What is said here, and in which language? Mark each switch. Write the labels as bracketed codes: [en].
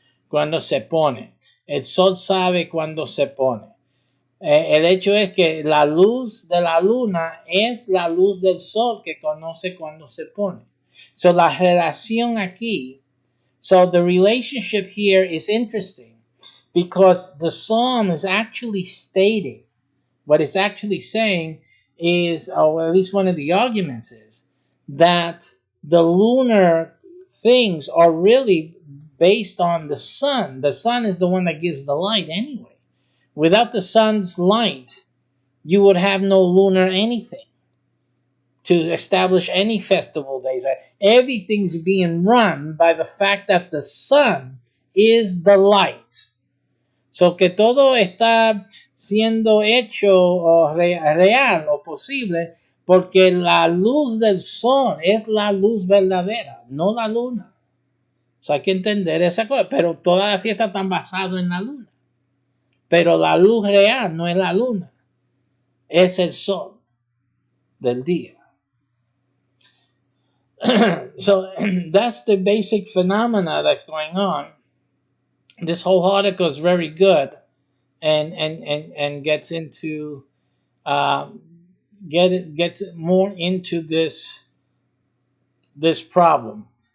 [es] Cuando se pone, el sol sabe cuando se pone. El hecho es que la luz de la luna es la luz del sol que conoce cuando se pone. So la relación aquí. [en] So the relationship here is interesting because the psalm is actually stating what it's actually saying is, or at least one of the arguments is, that the lunar things are really based on the sun. The sun is the one that gives the light anyway. Without the sun's light, you would have no lunar anything to establish any festival days. Right? Everything's being run by the fact that the sun is the light. [es] So que todo está siendo hecho real o posible porque la luz del sol es la luz verdadera, no la luna. So hay que entender esa cosa, pero todas las fiestas están basadas en la luna. Pero la luz real no es la luna, es el sol del día. [en] So that's the basic phenomena that's going on. This whole article is very good and gets into gets more into this problem.